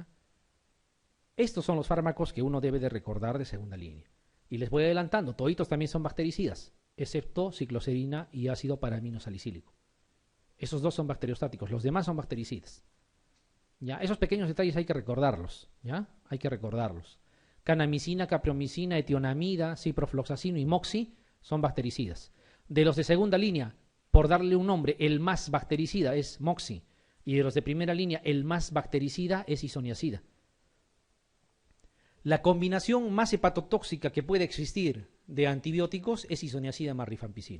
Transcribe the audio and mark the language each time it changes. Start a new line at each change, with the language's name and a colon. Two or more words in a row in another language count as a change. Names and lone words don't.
Spanish: Estos son los fármacos que uno debe de recordar de segunda línea. Y les voy adelantando, toditos también son bactericidas, excepto cicloserina y ácido paraaminosalicílico. Esos dos son bacteriostáticos, los demás son bactericidas. ¿Ya? Esos pequeños detalles hay que recordarlos, ¿ya? Hay que recordarlos. Canamicina, capreomicina, etionamida, ciprofloxacino y moxi son bactericidas. De los de segunda línea, por darle un nombre, el más bactericida es moxi. Y de los de primera línea, el más bactericida es isoniazida. La combinación más hepatotóxica que puede existir de antibióticos es isoniazida más rifampicina.